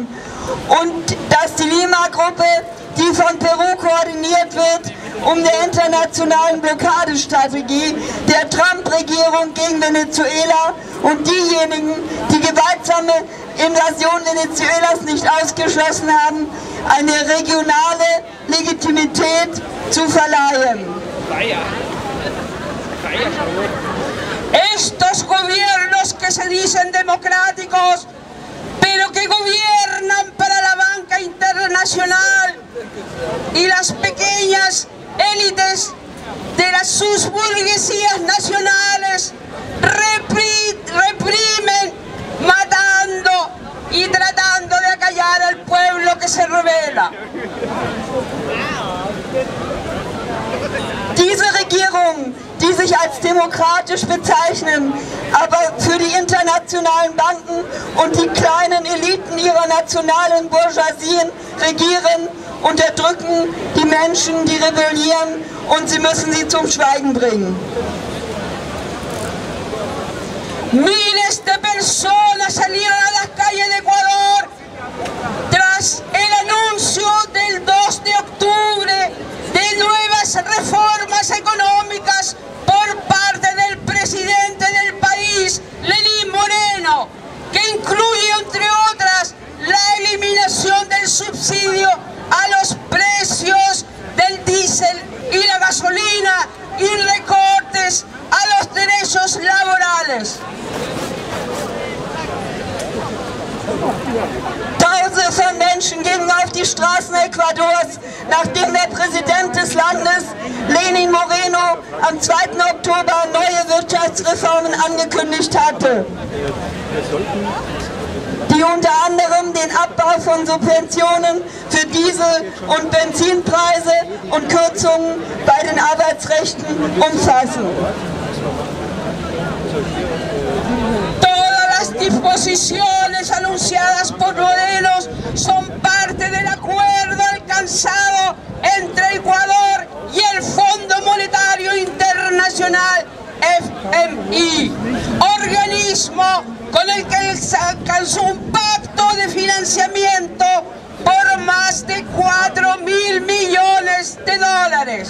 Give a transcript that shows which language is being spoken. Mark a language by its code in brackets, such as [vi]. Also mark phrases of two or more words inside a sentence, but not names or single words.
[de] Und dass die Lima-Gruppe, die von Peru koordiniert wird, um der internationalen Blockadestrategie der Trump-Regierung gegen Venezuela und diejenigen, die gewaltsame Invasion Venezuelas nicht ausgeschlossen haben, eine regionale Legitimität zu verleihen. [es] Estos gobiernos que se dicen democráticos, pero que gobiernan para la banca internacional y las pequeñas élites de las sus burguesías nacionales, reprimen, matando y tratando de acallar al pueblo que se rebela. [de] Diese Regierungen, die sich als demokratisch bezeichnen, aber für die internationalen Banken und die kleinen Eliten ihrer nationalen Bourgeoisien regieren, unterdrücken die Menschen, die rebellieren, und sie müssen sie zum Schweigen bringen. [es] Miles de personas salieron a las calles de Ecuador tras el anuncio del 2 de octubre de nuevas reformas económicas por parte del presidente del país, Lenín Moreno, que incluye, entre otras, la eliminación del subsidio a los precios del diésel y la gasolina y recortes a los derechos laborales. [de] Tausende von Menschen gingen auf die Straßen Ecuadors, nachdem der Präsident des Landes, Lenín Moreno, am 2. Oktober neue Wirtschaftsreformen angekündigt hatte, die unter anderem den Abbau von Subventionen für Diesel- und Benzinpreise und Kürzungen bei den Arbeitsrechten umfassen. [es] Todas las disposiciones anunciadas por Morelos son parte del acuerdo alcanzado entre Ecuador y el Fondo Monetario Internacional FMI, organismo con el que se alcanzó un pacto de financiamiento por más de 4.000 millones de dólares.